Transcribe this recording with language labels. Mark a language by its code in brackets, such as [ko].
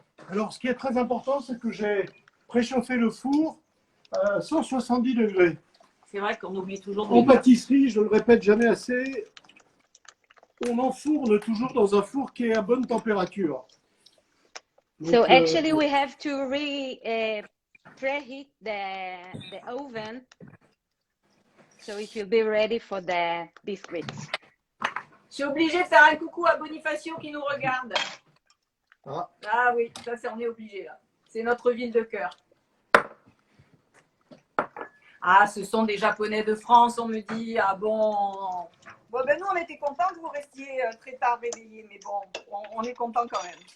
[fr] Alors, ce qui est très important, c'est que j'ai préchauffé le four à 170 degrés. C'est vrai qu'on oublie toujours de En le dire. pâtisserie, je ne le répète jamais assez, on enfourne toujours dans un four qui est à bonne température. Donc, [en] So actually we have to preheat the oven so it will be ready for the biscuits. [fr] Je suis obligée de faire un coucou à Bonifacio qui nous regarde. Ah oui, ça c'est on est obligé là. C'est notre ville de cœur. Ah, ce sont des Japonais de France, on me dit. Ah bon. Bon ben nous on était contents que vous restiez très tard réveillés, mais bon, on est contents quand même.